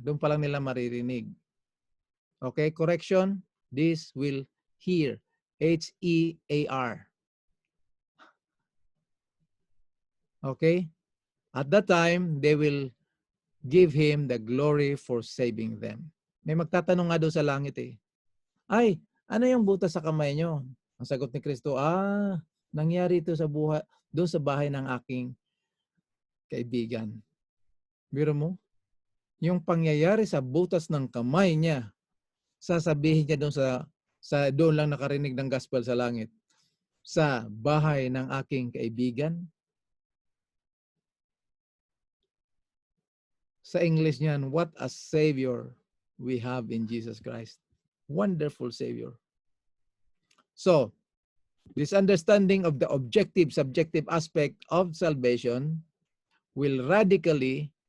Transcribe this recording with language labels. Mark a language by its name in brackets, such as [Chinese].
[Filipino] Doon pa lang nila maririnig. [English] Okay, correction. This will hear. H-E-A-R. Okay? At that time, they will give Him the glory for saving them. [Filipino] May magtatanong nga doon sa langit eh. Ay, ano yung butas sa kamay nyo? Ang sagot ni Kristo, nangyari ito sa buhay, doon sa bahay ng aking kaibigan. Biro mo? Yung pangyayari sa butas ng kamay niya, sasabihin niya doon sa doon lang nakarinig ng gospel sa langit. Sa bahay ng aking kaibigan. Sa English niyan, [English] what a Savior we have in Jesus Christ. Wonderful Savior. So, this understanding of the objective, subjective aspect of salvation will radically